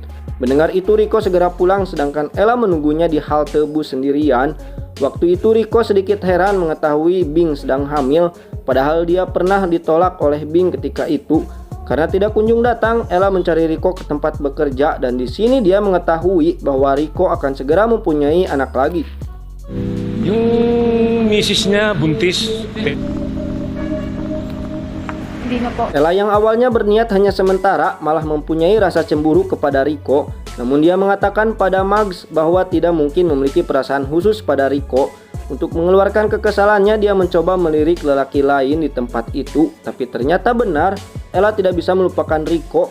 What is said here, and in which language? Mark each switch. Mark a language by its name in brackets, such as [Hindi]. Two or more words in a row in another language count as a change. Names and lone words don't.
[Indonesian] Mendengar itu Rico segera pulang sedangkan Ella menunggunya di halte bus sendirian. Waktu itu Rico sedikit heran mengetahui Bing sedang hamil, padahal dia pernah ditolak oleh Bing ketika itu. Karena tidak kunjung datang, Ella mencari Rico ke tempat bekerja dan di sini dia mengetahui bahwa Rico akan segera mempunyai anak lagi. [Filipino] Yung misis niya buntis. Hindi na po. [Indonesian] Ella yang awalnya berniat hanya sementara malah mempunyai rasa cemburu kepada Rico. Namun dia mengatakan pada Mags bahwa tidak mungkin memiliki perasaan khusus pada Rico. Untuk mengeluarkan kekesalannya dia mencoba melirik lelaki lain di tempat itu. Tapi ternyata benar, Ella tidak bisa melupakan Rico.